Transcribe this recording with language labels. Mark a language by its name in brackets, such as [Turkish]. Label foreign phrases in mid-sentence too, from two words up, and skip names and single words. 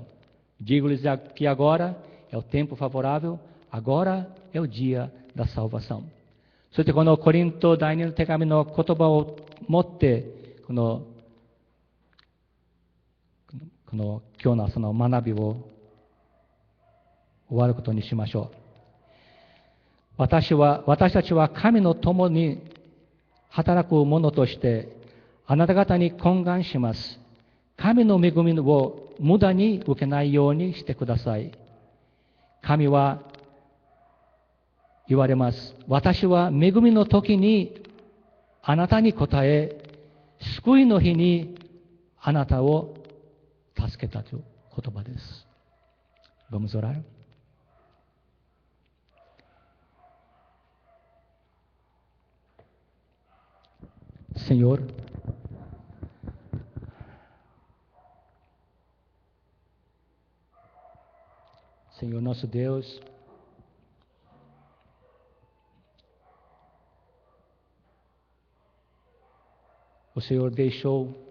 [Portuguese] Digo-lhes que agora é o tempo favorável, agora é o dia da salvação. [Japanese] そしてこのコリント第二の手紙の言葉を持って、この今日の朝の学びを終わることにしましょう。私たちは神の共に働く者として、あなた方に懇願します。神の恵みを無駄に受けないようにしてください。神は言われます。私は恵みの時にあなたに答え、救いの日にあなたを助けたという言葉です。 [Portuguese] Vamos orar? Senhor, Senhor nosso Deus, o Senhor deixou